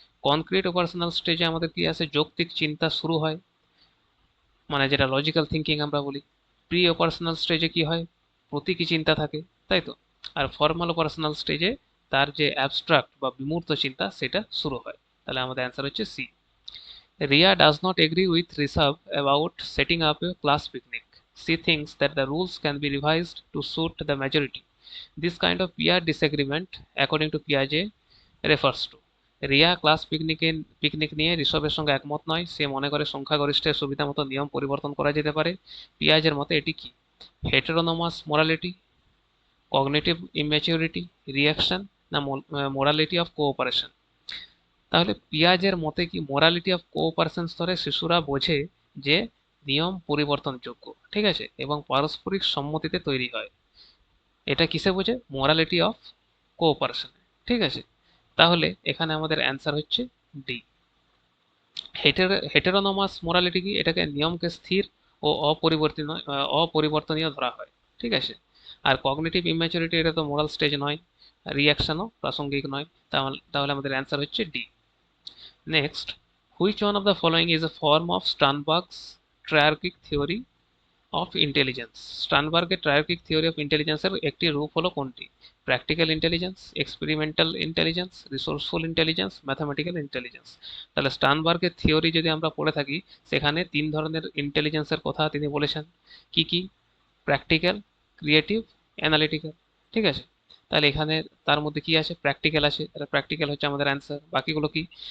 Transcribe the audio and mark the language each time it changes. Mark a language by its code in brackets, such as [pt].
[bn] Concrete operational স্টেজে আমাদের কি আছে, যৌক্তিক চিন্তা শুরু হয়, মানে যেটা লজিক্যাল থিঙ্কিং আমরা বলি। প্রি অপারেশনাল স্টেজে কি হয়, প্রতীকী চিন্তা থাকে, তাই তো? আর ফর্মাল অপারেশনাল স্টেজে তার যে অ্যাবস্ট্রাক্ট বা বিমূর্ত চিন্তা সেটা শুরু হয়। তাহলে আমাদের অ্যান্সার হচ্ছে C. [en] Ria does not agree with Rishabh about setting up a class picnic. She thinks that the rules can be revised to suit the majority. This kind of peer disagreement, according to Piaget, refers to [bn] Riya class picnic নিয়ে ঋষভের সঙ্গে একমত নয়। সে মনে করে সংখ্যাগরিষ্ঠের সুবিধা মতো নিয়ম পরিবর্তন করা যেতে পারে। পিয়াজের মতে এটি কি, হেটেরোনোমাস মোরালিটি, কগনিটিভ ইম্যাচিউরিটি, রিয়াকশন, না মোরালিটি অফ কোঅপারেশন? তাহলে পিয়াজের মতে কি মোরালিটি অফ কোঅপারেশন স্তরে শিশুরা বোঝে যে নিয়ম পরিবর্তনযোগ্য, ঠিক আছে, এবং পারস্পরিক সম্মতিতে তৈরি হয়। এটা কিসে বোঝে, মোরালিটি অফ কোঅপারেশন, ঠিক আছে। তাহলে এখানে আমাদের অ্যান্সার হচ্ছে ডি। হেটেরোনোমাস মোরালিটি কি, এটাকে নিয়মকে স্থির ও অপরিবর্তনীয় ধরা হয়, ঠিক আছে। আর কগনিটিভ ইম্যাচুরিটি এটা তো মোরাল স্টেজ নয়, রিয়াকশনও প্রাসঙ্গিক নয়। তাহলে আমাদের অ্যান্সার হচ্ছে D. [en] Next, which one of the following is a form of Sternberg's triarchic theory of intelligence? [bn] স্টার্নবার্গের ট্রায়ার্কিক theory of ইন্টেলিজেন্সের একটি রূপ হলো কোনটি? Practical intelligence, experimental intelligence, resourceful intelligence, mathematical intelligence? তাহলে স্টার্নবার্গের থিওরি যদি আমরা পড়ে থাকি সেখানে 3 ধরনের ইন্টেলিজেন্সের কথা তিনি বলেছেন। কি কি? প্র্যাকটিক্যাল, ক্রিয়েটিভ, অ্যানালিটিক্যাল, ঠিক আছে। তাহলে এখানে তার মধ্যে কি আছে, প্র্যাকটিক্যাল আছে, তাহলে প্র্যাকটিক্যাল হচ্ছে আমাদের অ্যান্সার। বাকিগুলো কি?